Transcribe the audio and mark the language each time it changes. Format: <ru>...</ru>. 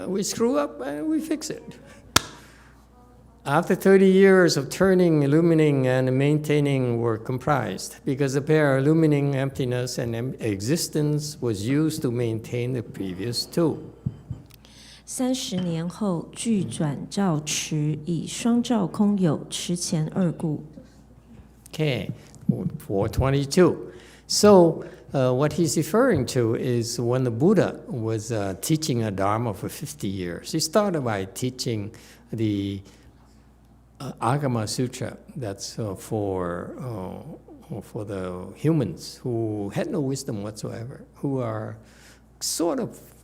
<en>We screw up and we fix it. After 30 years of turning, illumining, and maintaining were comprised, because the pair illumining emptiness and existence was used to maintain the previous 2.</en> <zh>30年后，具转照持，以双照空有，持前2故。</zh> <en>Okay, 422. So what he's referring to is when the Buddha was teaching a Dharma for 50 years. He started by teaching the Avatamsaka Sutra, that's for the humans who had no wisdom whatsoever, who are sort of</en>